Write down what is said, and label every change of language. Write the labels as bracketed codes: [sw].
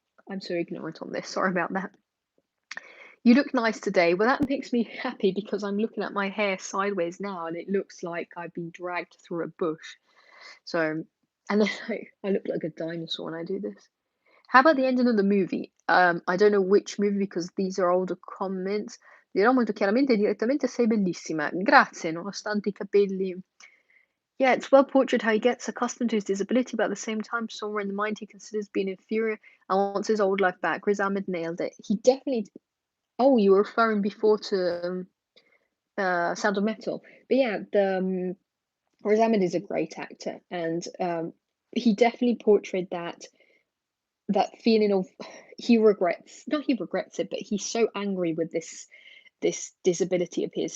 [en] I'm so ignorant on this. Sorry about that. You look nice today. Well, that makes me happy because I'm looking at my hair sideways now, and it looks like I've been dragged through a bush. So, and then I look like a dinosaur when I do this. How about the ending of the movie? I don't know which movie because these are older comments. [it] Dirò molto chiaramente e direttamente sei bellissima. Grazie, nonostante I capelli. [en] Yeah, it's well portrayed how he gets accustomed to his disability, but at the same time, somewhere in the mind, he considers being inferior and wants his old life back. Riz Ahmed nailed it. He definitely. Oh, you were referring before to Sound of Metal, but yeah, Riz Ahmed is a great actor, and he definitely portrayed that feeling of, he regrets it, but he's so angry with this disability of his.